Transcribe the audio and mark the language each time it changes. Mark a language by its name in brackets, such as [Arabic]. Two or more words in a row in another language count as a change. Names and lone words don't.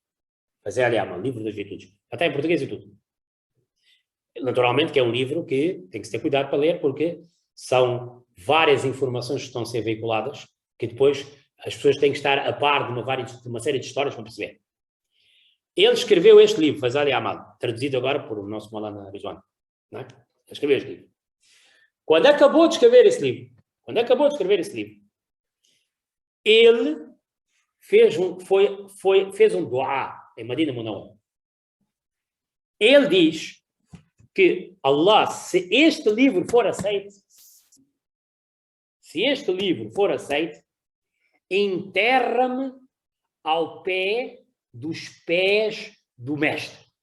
[Portuguese] Fazal e Amal, livro das virtudes. Já está em português e tudo. Naturalmente que é um livro que tem que se ter cuidado para ler, porque são várias informações que estão a ser veiculadas, que depois as pessoas têm que estar a par de uma série de histórias para perceber. Ele escreveu este livro, Fazal e Amal, traduzido agora por o nosso Maulana Rizwan. Não é? Ele escreveu este livro. Quando acabou de escrever esse livro, ele fez um dua em Madina Munawwara. Ele diz que Allah, se este livro for aceito, se este livro for aceito, enterra-me ao pé dos pés do mestre.